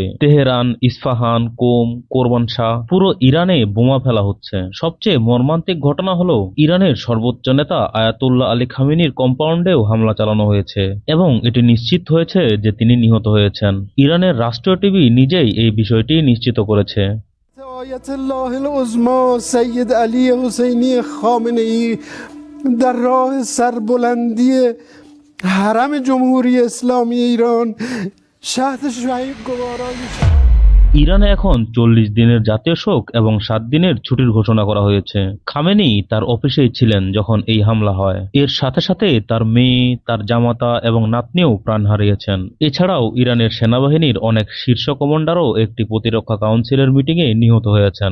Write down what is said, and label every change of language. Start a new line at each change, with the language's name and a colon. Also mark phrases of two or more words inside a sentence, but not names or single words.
Bangla: তেহরান, ইস্পাহান, কোম, কোরবানশাহ, পুরো ইরানে বোমা ফেলা হচ্ছে। সবচেয়ে মর্মান্তিক ঘটনা হলো ইরানের সর্বোচ্চ নেতা আয়াতুল্লাহ আলী খামেনির কম্পাউন্ডেও হামলা চালানো হয়েছে এবং এটি নিশ্চিত হয়েছে যে তিনি নিহত হয়েছেন। ইরানের রাষ্ট্রীয় টিভি নিজেই এই বিষয়টি নিশ্চিত করেছে।
Persian: آیت‌الله العظمی سید علی حسینی خامنه‌ای در راه سربلندی حرم جمهوری اسلامی ایران شهد شهید گوارای
Bangla: ইরানে এখন 40 দিনের জাতীয় শোক এবং 7 দিনের ছুটির ঘোষণা করা হয়েছে। খামেনি তার অফিসেই ছিলেন যখন এই হামলা হয়। এর সাথে সাথে তার মেয়ে, তার জামাতা এবং নাতনিও প্রাণ হারিয়েছেন। এছাড়াও ইরানের সেনাবাহিনীর অনেক শীর্ষ কমান্ডারও একটি প্রতিরক্ষা কাউন্সিলের মিটিংয়ে নিহত হয়েছেন।